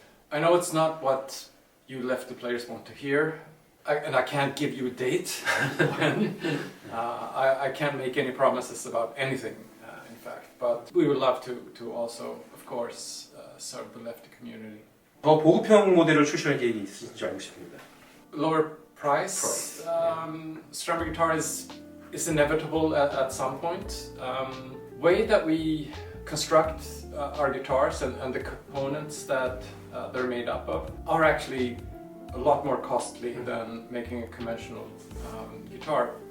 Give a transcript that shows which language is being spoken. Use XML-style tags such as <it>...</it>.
<en>I know it's not what you lefty players want to hear, and I can't give you a date when. I can't make any promises about anything, in fact, but we would love to also, of course, serve the lefty community.</en> <ko>더 보급형 모델을 출시할 계획이 있으신지 알고 싶습니다.</ko> <en>Lower price. Stramberg guitar is inevitable at some point. Way that we construct our guitars and the components that they're made up of are actually a lot more costly than making a conventional guitar.</en>